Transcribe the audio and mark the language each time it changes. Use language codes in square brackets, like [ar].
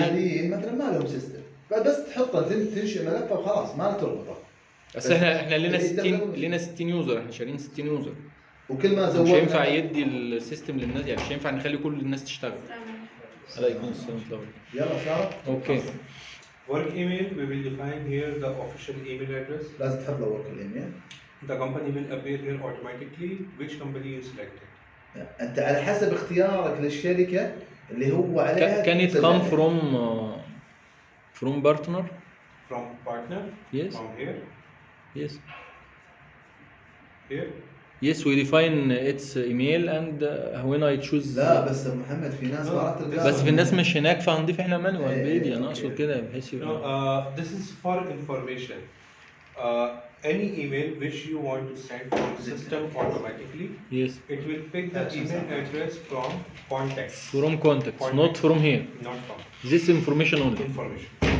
[ar] عاديين مثلا ما لهم سيستم، بس تحطه تنشئ ملفه وخلاص ما تربطه. بس احنا لنا 60 يوزر، احنا شارين 60 يوزر، وكل ما زودنا مش هينفع يدي السيستم للناس، يعني مش هينفع نخلي كل الناس تشتغل. عليكم السلام ورحمه الله. يلا ساره. [en] Okay. Work email, we will define here the official email address. [ar] لازم تحط له ورك الايميل. [en] The company will appear here automatically. Which company you selected? [ar] انت على حسب اختيارك للشركه اللي هو عليها. [en] Can it come from partner? From partner? Yes. From here? Yes. Here? Yes, we define its email and when I choose. [ar] لا بس محمد في ناس ما راح تلقاها. بس في الناس مش هناك، فهنضيف احنا مانوال بايدي. انا اقصد كده بحيث يبقى. [en] This is for information. Any email which you want to send from system automatically. Yes. It will pick the email address from contacts. From contacts, not from here. Not from. This information only. Information.